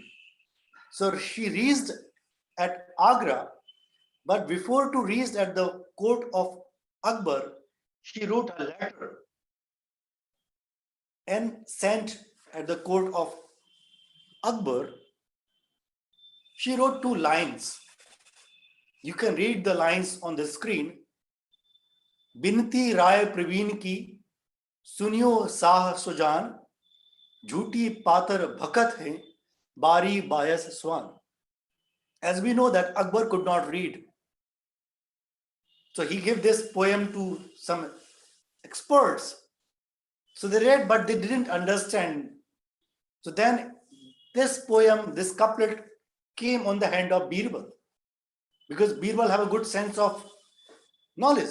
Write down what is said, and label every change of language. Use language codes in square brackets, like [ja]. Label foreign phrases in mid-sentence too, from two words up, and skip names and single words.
[en] So she reached at Agra, but before to reach at the court of Akbar, she wrote a letter and sent at the court of Akbar. She wrote 2 lines. You can read the lines on the screen. [bra] बिनती राय प्रवीन की सुनियो साह सुजान, झूठी पातर भखत हैं, बारी बायस स्वान. [en] As we know that Akbar could not read, so he gave this poem to some experts. So they read, but they didn't understand. So then this poem, this couplet came on the hand of Birbal, because Birbal have a good sense of knowledge.